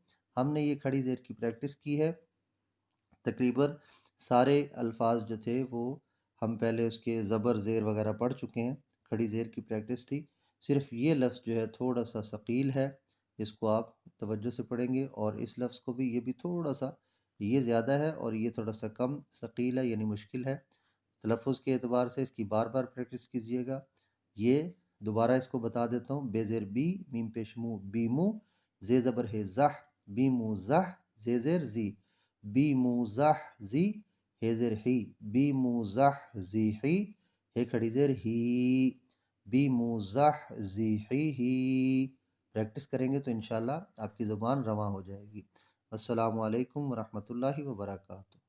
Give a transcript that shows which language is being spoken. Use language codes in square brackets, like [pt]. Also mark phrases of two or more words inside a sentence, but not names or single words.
[ur] ہم نے یہ کھڑی زیر کی پریکٹس کی ہے، تقریباً سارے الفاظ جو تھے وہ ہم پہلے اس کے زبر زیر وغیرہ پڑھ چکے ہیں، کھڑی زیر کی پریکٹس تھی، صرف یہ لفظ جو ہے تھوڑا سا ثقیل ہے، اس کو آپ توجہ سے پڑھیں گے، اور اس لفظ کو بھی، یہ بھی تھوڑا سا، یہ زیادہ ہے اور یہ تھوڑا سا کم ثقیل ہے یعنی مشکل ہے، تلفظ کے اعتبار سے اس کی بار بار پریکٹس کیجیے گا۔ یہ دوبارہ اس کو بتا دیتا ہوں، بے زیر بی، میم پیش مو، بیمو، زے زبر ہے زح، بیمو زح، زے زیر زی، بیمو زح زی، ہے زیر ہی، بیمو زح زی ہی، ہے کھڑی زیر ہی، بیمو زح زی ہی، پریکٹس کریں گے تو انشاءاللہ آپ کی زبان رواں ہو جائے گی۔ [ar] السلام علیکم ورحمۃ اللہ وبرکاتہ۔